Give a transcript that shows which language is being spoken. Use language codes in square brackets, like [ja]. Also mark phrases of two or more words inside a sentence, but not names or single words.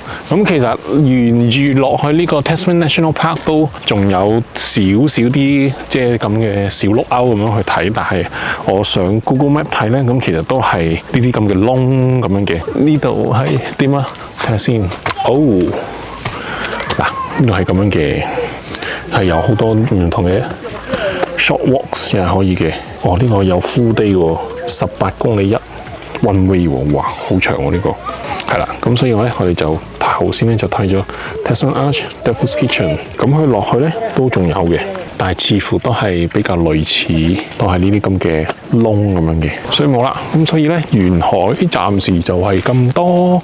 [yue] 咁其實沿住落去呢個 Tasman National Park 都仲有少少啲即係咁嘅小碌勾咁樣去睇，但係我上 Google Map 睇咧，咁其實都係呢啲咁嘅窿咁樣嘅。呢度係點啊？睇下先。嗱，呢度係咁樣嘅。係有好多唔同嘅 [en] short walks [yue] 又係可以嘅。呢個有 [en] full day [yue] 喎，18公里 [en] one way [yue] 喎，哇，好長喎呢個。係啦，咁所以我哋就頭先咧就睇咗 Tasman Arch、Devil's Kitchen，咁佢落去咧都仲有嘅，但係似乎都係比較類似，都係呢啲咁嘅窿咁樣嘅，所以冇啦。咁所以咧，沿海暫時就係咁多。